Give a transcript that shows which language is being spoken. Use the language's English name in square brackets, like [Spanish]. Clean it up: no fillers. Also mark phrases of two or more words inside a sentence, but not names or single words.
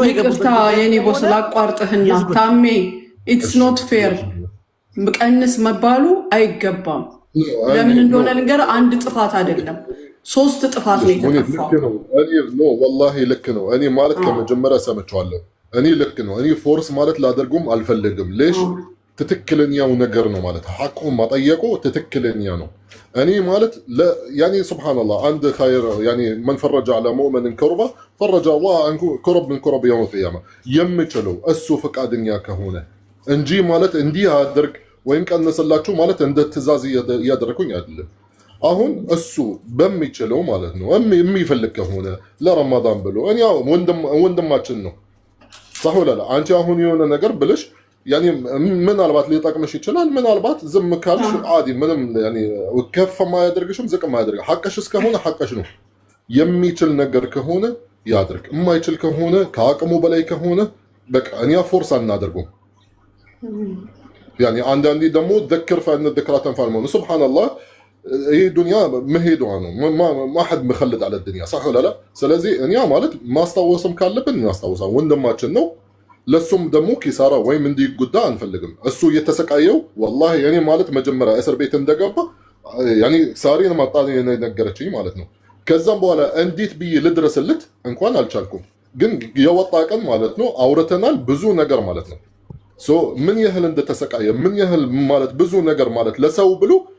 [Amharic] ይቅርታ የኔ ቦስ ላቋርጥህና ታሜ [English] it's not fair [Amharic] ቀንስ መባሉ አይገባም። ለምን እንደሆነ ልንገር፣ አንድ ጥፋት አይደለም 3 ጥፋት ነው የተጠፋው። ወላሂ ልክ ነው። እኔ ማለት ከመጀመሪያ ሰምቼዋለሁ። እኔ ልክ ነው። እኔ ፎርስ ማለት ላደርጉም አልፈልግም። ሌሽ ትክክለኛው ነገር ነው ማለት ሐቁ ማጠየቁ ትክክለኛ ነው። እኔ ማለት [Arabic] يعني سبحان الله [Amharic] አንድ ኸይር ያኒ [Arabic] من فرج على مؤمن كربة فرج الله عنه كرب من كرب يوم القيامة [Amharic] የምችለው እሱ ፈቃደኛ ከሆነ እንጂ ማለት እንዲህ አድርግ ወይም ቀንስላችሁ ማለት እንደ ትእዛዝ እያደረኩኝ አይደለም። አሁን እሱ በሚችለው ማለት ነው የሚፈልግ ከሆነ ለረመዳን ብሎ እኔ ወንድማችን ነው [Arabic] صح ولا لا? [Amharic] አንቺ አሁን የሆነ ነገር ብለሽ ያኒ ምናልባት ሊጠቅምሽ ይችላል። ምናልባት ዝም ካልሽ عادي ምንም ያኒ ከፍ ማያደርግሽም ዝቅ ማያደርግ ሐቅሽ እስከሆነ ሐቅሽ ነው። የሚችል ነገር ከሆነ ያድርግ፣ የማይችል ከሆነ ከአቅሙ በላይ ከሆነ በቃ እኛ ፎርስ አናደርገውም። ያኒ አንዳንዴ ደግሞ [Arabic] ذكر فان الذكرى تنفع المؤمن سبحان الله [Amharic] ይሄ ዱንያ መሄዷ ነው። [Arabic] ما أحد مخلد على الدنيا صح ولا لا? [Amharic] ስለዚህ እኛ ማለት ማስታወስም ካለብን እናስታውሳለን። ወንድማችን ነው ለሱም ደግሞ ኪሳራ ወይም እንዲጎዳ አንፈልግም። እሱ እየተሰቃየው ወላሂ እኔ ማለት መጀመሪያ እስር ቤት እንደገባ ያኔ ሳሪን ማጣ ነገረችኝ ማለት ነው። ከዛም በኋላ እንዴት ብዬ ልድረስልት እንኳን አልቻልኩም። ግን የወጣ ቀን ማለት ነው አውርተናል ብዙ ነገር ማለት ነው። ምን ያህል እንደተሰቃየ ምን ያህል ማለት ብዙ ነገር ማለት ለሰው ብሎ